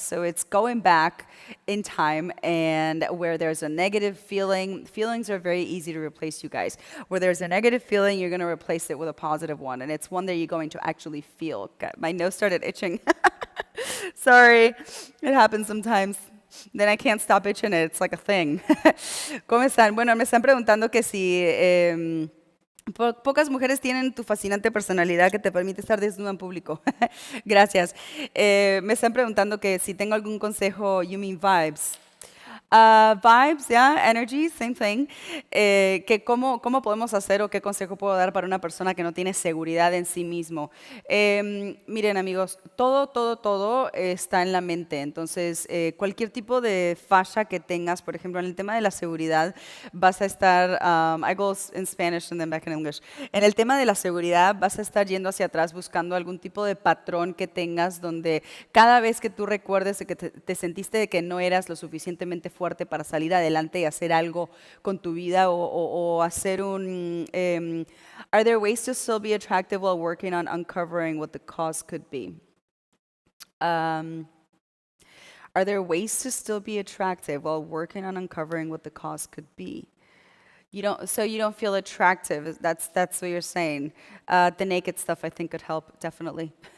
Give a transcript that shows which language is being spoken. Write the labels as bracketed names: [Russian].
[English] So it's going back in time, and where there's a negative feelings are very easy to replace, you guys. Where there's a negative feeling, you're going to replace it with a positive one, and it's one that you're going to actually feel. God, my nose started itching. Sorry, it happens sometimes. Then I can't stop itching it. It's like a thing. [Spanish] ¿Cómo están? Bueno, me están preguntando que si pocas mujeres tienen tu fascinante personalidad que te permite estar desnuda en público. Gracias. Me están preguntando que si tengo algún consejo, [English] you mean vibes. Vibes, yeah, energy, same thing. [Spanish] Que cómo podemos hacer o qué consejo puedo dar para una persona que no tiene seguridad en sí mismo. Miren, amigos, todo está en la mente. Entonces, cualquier tipo de falla que tengas, por ejemplo, en el tema de la seguridad, vas a estar, [English] I go in Spanish and then back in English. [Spanish] En el tema de la seguridad, vas a estar yendo hacia atrás buscando algún tipo de patrón que tengas donde cada vez que tú recuerdes de que te sentiste de que no eras lo suficientemente fuerte para salir adelante y hacer algo con tu vida o hacer un... [English] are there ways to still be attractive while working on uncovering what the cause could be? Um, are there ways to still be attractive while working on uncovering what the cause could be? So you don't feel attractive. That's what you're saying. The naked stuff I think could help definitely.